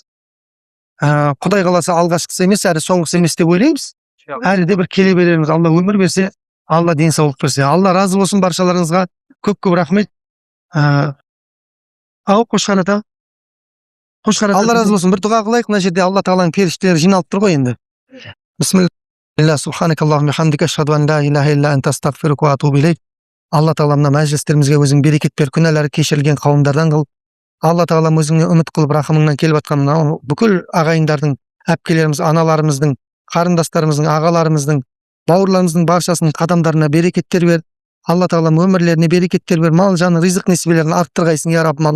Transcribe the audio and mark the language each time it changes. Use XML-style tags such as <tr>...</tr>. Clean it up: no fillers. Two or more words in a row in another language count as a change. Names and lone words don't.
<kk>Құдай қаласа алғашқысы емес, әрі соңғысы емес деп ойлаймыз. Әлі де бір келе береріміз. Алла өмір берсе, Алла денсаулық берсе. Алла разы болсын баршаларыңызға. Көп рахмет. Қошқар ата. Алла разы болсын. Бір дұға қылайық. Мына жерде Алла Тағаланың періштелері жиналып тұр ғой енді. Бисмилла.</kk> <ar>سبحانك اللهم حمدك أشهد أن لا إله إلا أنت أستغفرك وأتوب إليك.</ar> <kk>Алла Тағала мына мәжілістерімізге өзің берекет бер, күнәлары кешірілген қауымдардан қыл. Алла Тағала өзіңе үміт қылып рахымыңнан келіп жатқан бүкіл ағайындардың, әпкелеріміз, аналарымыздың, қарындастарымыздың, ағаларымыздың, бауырларымыздың баршасының қадамдарына берекеттер бер. Алла Тағала өмірлеріне берекеттер бер, мал жаны ризық несібелерін арттырғайсың, я Раббым.</kk>